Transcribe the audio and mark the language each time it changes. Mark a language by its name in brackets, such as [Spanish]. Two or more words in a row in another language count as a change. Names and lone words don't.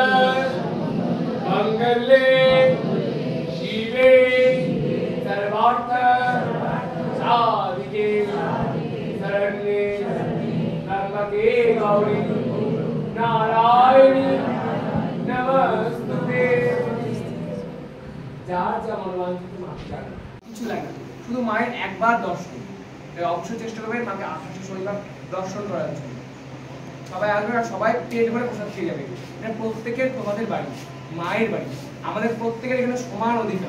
[Sanskrit] मंगले शिवे सर्वार्थ साधिके शरण्ये त्र्यंबके गौरी नारायणी नमस्तुते। [Bangla] যার যা মনোবাঞ্ছিত মাকে জানে কিছু লাগে না, শুধু মায়ের একবার দর্শন। অবশ্যই চেষ্টা করবেন মাকে আঠাশে শনিবার দর্শন করার জন্য। সবাই আসবে আর সবাই পেট ভরে প্রসাদ খেয়ে যাবে। এটা প্রত্যেকের, তোমাদের বাড়ি, মায়ের বাড়ি, আমাদের প্রত্যেকের এখানে সমান অধিকার।